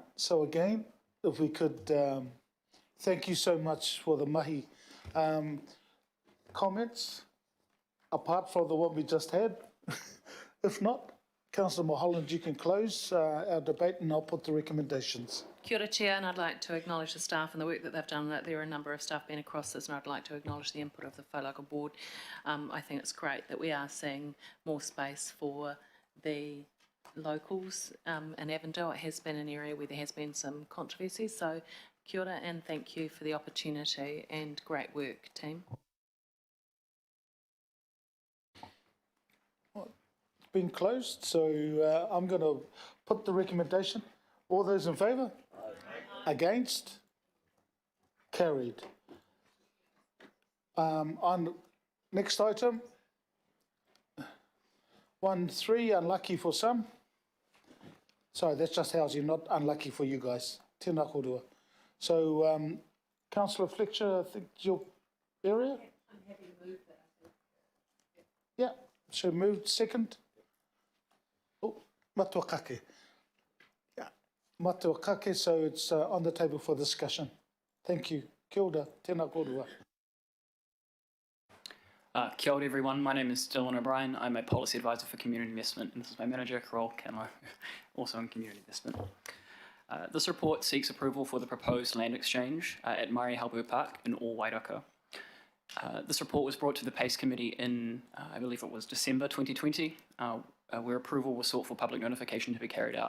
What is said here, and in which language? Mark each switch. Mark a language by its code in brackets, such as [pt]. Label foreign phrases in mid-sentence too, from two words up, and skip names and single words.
[en] So again, if we could, thank you so much for the mahi comments, apart from the one we just had. If not, Councillor Mulholland, you can close our debate and I'll put the recommendations. [mi] Kia ora, [en] Chair, and I'd like to acknowledge the staff and the work that they've done. That there are a number of staff been across this, and I'd like to acknowledge the input of the whālocal board. I think it's great that we are seeing more space for the locals in Avondale. It has been an area where there has been some controversy, so [mi] kia ora [en] and thank you for the opportunity and great work, team. It's been closed, so I'm going to put the recommendation. All those in favour? Against? Carried. On next item, 1.3, unlucky for some. Sorry, that's just housing, not unlucky for you guys. [mi] Tēnā korua. [en] So, Councillor Fletcher, I think your area? I'm happy to move that. Yeah, so moved second. [mi] Oh, matua kake. Matua kake, [en] so it's on the table for discussion. Thank you. [mi] Kia ora, tēnā korua. Kia ora [en] everyone, my name is Dylan O'Brien. I'm a policy advisor for community investment, and this is my manager, Carol Canler, also in community investment. This report seeks approval for the proposed land exchange at Mari Halbu Park in All Wairaka. This report was brought to the PACE Committee in, I believe it was December 2020, where approval was sought for public notification to be carried out.